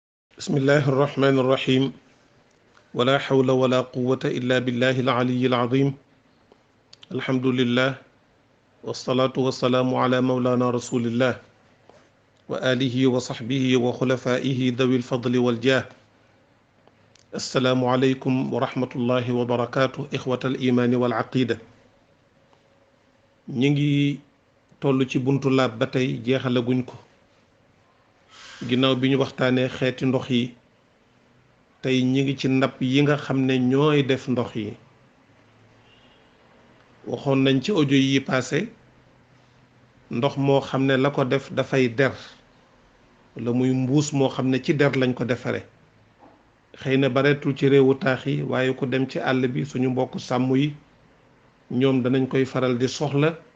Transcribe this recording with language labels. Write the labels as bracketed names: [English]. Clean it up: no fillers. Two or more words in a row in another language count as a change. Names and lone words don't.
[Arabic] بسم الله الرحمن الرحيم ولا حول ولا قوة إلا بالله العلي العظيم الحمد لله والصلاة والسلام على مولانا رسول الله وآله وصحبه وخلفائه ذوي الفضل والجاه السلام عليكم ورحمة الله وبركاته إخوة الإيمان والعقيدة [Wolof] نيجي tollu ci buntu laab ba tey jeexalaguñ ko ginnaaw bi ñu waxtaanee xeeti ndox yi tey ñi ngi ci ndab yi nga xam ne ñooy def ndox yi waxoon nañ ci audio yi passé ndox moo xam ne la ko def dafay der wala muy mbuus moo xam ne ci der lañ ko defare xëy na bareetul ci réewu taax yi waaye ku dem ci àll bi suñu mbokk sàmm yi ñoom danañ koy faral di soxla